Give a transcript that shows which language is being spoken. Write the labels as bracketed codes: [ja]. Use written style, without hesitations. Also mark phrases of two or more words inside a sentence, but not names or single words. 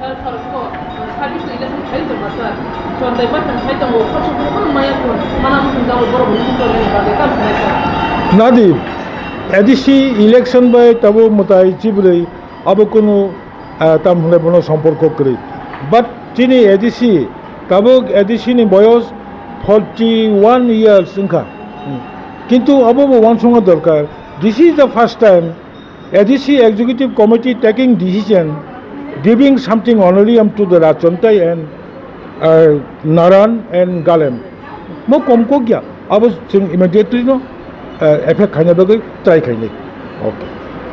[brx] नादी एडिसि इलेक्शन बाय तबो मताय चिब्रै अब कोनो ताम हने बनो सम्पर्क करै बाट चिनि एडिसि तबो एडिसि नि बयस 41 इयर्स इंखा किंतु अब वन संग दरकार [en] this is the first time ADC executive committee taking decision giving something honorarium to the [brx] राजचोनताय एंड नारायण एंड गालेम मो कमको गया अब जों इमिडिएटली नो एफेक्ट खाने बगै ट्राई खाइने ओके